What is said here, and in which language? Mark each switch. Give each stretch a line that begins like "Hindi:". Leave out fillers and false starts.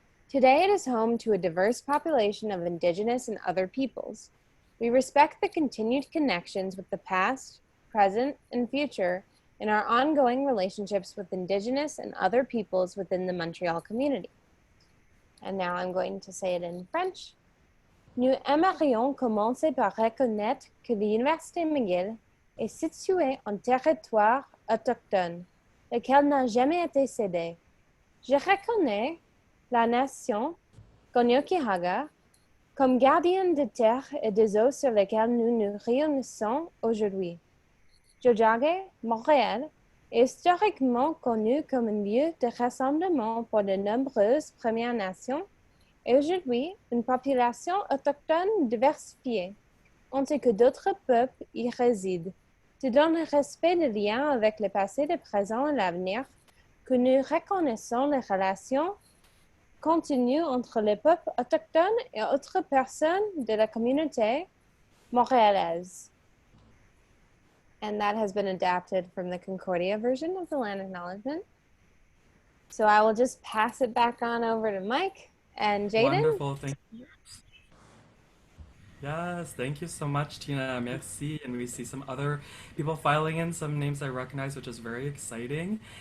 English: Today it is home to a diverse population of Indigenous and other peoples. We respect the continued connections with the past, present, and future in our ongoing relationships with Indigenous and other peoples within the Montreal community. And now I'm going to say it in French.
French: Nous aimerions commencer par reconnaître que l'Université McGill est située en territoire autochtone, lequel n'a jamais été cédé. Je reconnais la nation Ganyokihaga comme gardienne de terre et des eaux sur lesquelles nous nous réunissons aujourd'hui. Jojage, Montréal, est historiquement connu comme un lieu de rassemblement pour de nombreuses Premières Nations et aujourd'hui une population autochtone diversifiée, ainsi que d'autres peuples y résident. C'est dans le respect des liens avec le passé, le présent et l'avenir que nous reconnaissons les relations continue entre les peuples autochtones et autres personnes de la communauté montréalaise.
English: And that has been adapted from the Concordia version of the land acknowledgement. So I will just pass it back on over to Mike and Jaden. Wonderful, thank you. Yes, thank you so much, Tina. Merci. And we see some other people filing in, some names I recognize, which is very exciting.